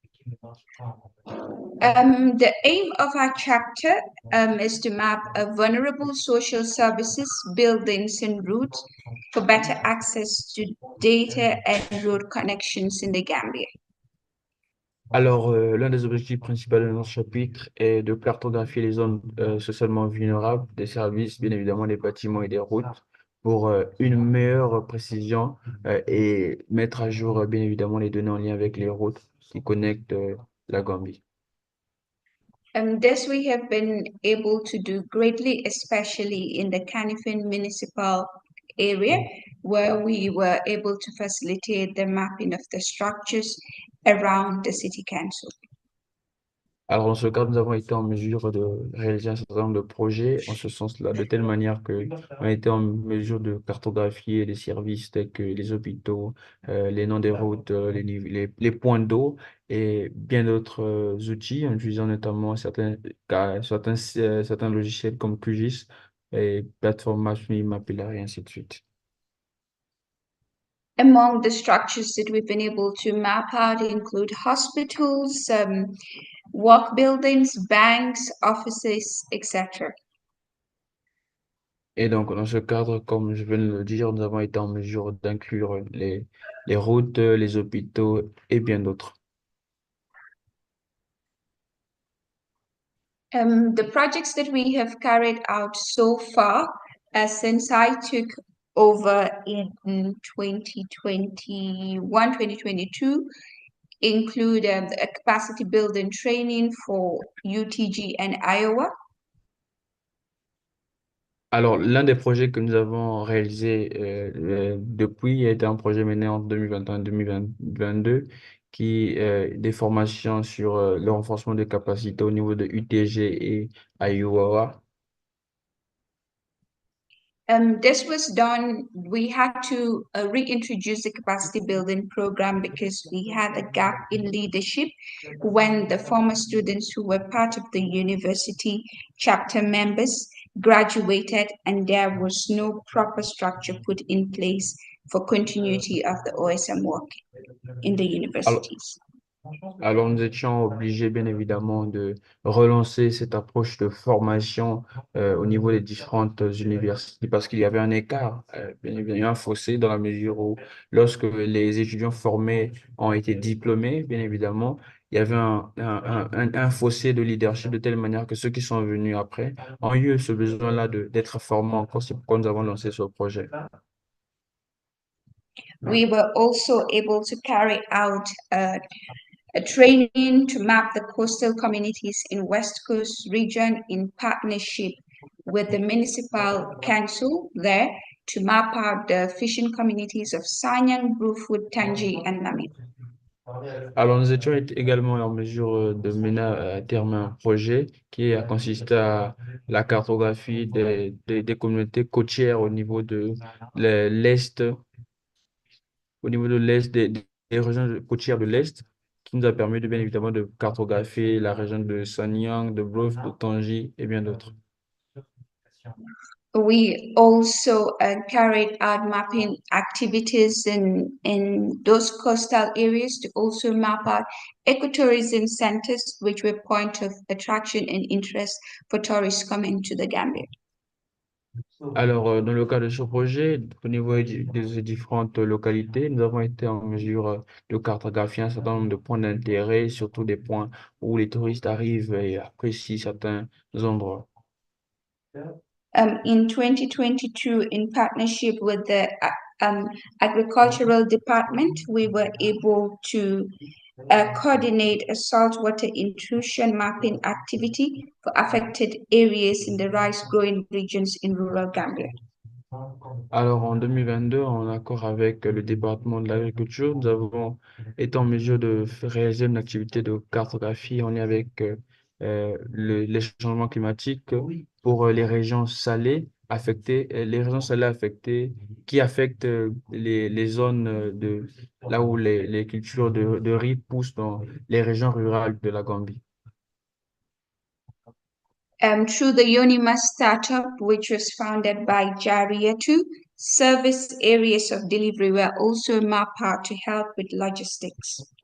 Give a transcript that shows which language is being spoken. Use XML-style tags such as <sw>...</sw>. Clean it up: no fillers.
<en>The aim of our chapter is to map vulnerable social services, buildings, and routes for better access to data and road connections in the Gambia.</en> <fr>Alors, l'un des objectifs principaux de notre chapitre est de cartographier les zones socialement vulnérables des services, bien évidemment des bâtiments et des routes, pour une meilleure précision et mettre à jour, bien évidemment, les données en lien avec les routes qui connectent la Gambie.</fr> <en>This we have been able to do greatly, especially in the Canifin municipal area, where we were able to facilitate the mapping of the structures around the city council.</en> <fr>Alors, dans ce cadre, nous avons été en mesure de réaliser un certain nombre de projets en ce sens-là, de telle manière qu'on a été en mesure de cartographier les services tels que les hôpitaux, les noms des routes, les points d'eau et bien d'autres outils, en utilisant notamment certains logiciels comme QGIS et plateforme Mapillary et ainsi de suite.</fr> <en>Among the structures that we've been able to map out include hospitals, work buildings, banks, offices, etc.</en> <fr>Et donc, dans ce cadre, comme je viens de le dire, nous avons été en mesure d'inclure les routes, les hôpitaux et bien d'autres.</fr> <en>The projects that we have carried out so far, since I took over in 2021, 2022, include the capacity building training for UTG and Iowa.</en> <fr>Alors, l'un des projets que nous avons réalisé depuis a été un projet mené en 2021-2022 qui des formations sur le renforcement des capacités au niveau de UTG et Iowa.</fr> <en>This was done, we had to reintroduce the capacity building program because we had a gap in leadership when the former students who were part of the university chapter members graduated and there was no proper structure put in place for continuity of the OSM work in the universities.</en> <fr>Alors, nous étions obligés, bien évidemment, de relancer cette approche de formation au niveau des différentes universités parce qu'il y avait un écart, bien évidemment, un fossé dans la mesure où, lorsque les étudiants formés ont été diplômés, bien évidemment, il y avait un fossé de leadership de telle manière que ceux qui sont venus après ont eu ce besoin-là d'être formés encore. C'est pourquoi nous avons lancé ce projet.</fr> <en>We were also able to carry out a training to map the coastal communities in West Coast region in partnership with the municipal council there to map out the fishing communities of Sanyang, Brufut, Tangi, and Namib.</en> <fr>Alors, nous étions également en mesure de mener à terme un projet qui a consisté à la cartographie des communautés côtières au niveau de l'Est, au niveau de l'Est, des régions côtières de l'Est, qui nous a permis de, bien évidemment, de cartographier la région de Sanyang, de Bruf, de Tangi et bien d'autres.</fr> <en>We also carried out mapping activities in those coastal areas to also map out ecotourism centers, which were point of attraction and interest for tourists coming to the Gambia.</en> <fr>Alors, dans le cas de ce projet, au niveau des différentes localités, nous avons été en mesure de cartographier un certain nombre de points d'intérêt, surtout des points où les touristes arrivent et apprécient certains endroits.</fr> <en>In 2022, in partnership with the agricultural department, we were able to coordinate a saltwater intrusion mapping activity for affected areas in the rice growing regions in rural Gambia.</en> <fr>Alors, en 2022, en accord avec le département de l'agriculture, nous avons été en mesure de réaliser une activité de cartographie en lien avec les changements climatiques pour les régions salées affectées, les régions salées affectées qui affectent les zones là où les cultures de riz poussent dans les régions rurales de la Gambie.</fr> <en>Through the Yonima startup, which was founded by Jariatu, service areas of delivery were also mapped out to help with logistics.</en>